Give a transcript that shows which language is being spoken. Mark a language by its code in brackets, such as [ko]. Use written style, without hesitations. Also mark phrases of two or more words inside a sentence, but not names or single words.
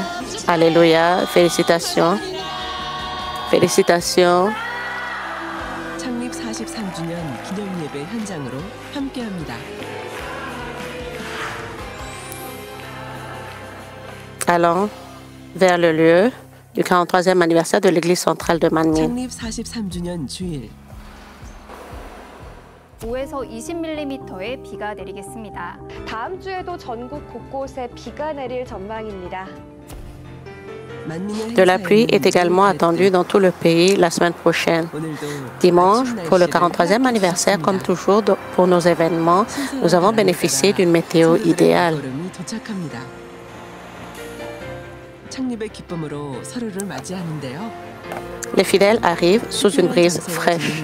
[fr] Alléluia. Félicitations. Félicitations. Allons vers le lieu du 43e anniversaire de l'église centrale de Manmin. [ko] 5에서 20mm의 비가 내리겠습니다. 다음 주에도 전국 곳곳에 비가 내릴 전망입니다. [fr] De la pluie est également attendue dans tout le pays la semaine prochaine. Dimanche, pour le 43e anniversaire, comme toujours pour nos événements, nous avons bénéficié d'une météo idéale. Les fidèles arrivent sous une brise fraîche.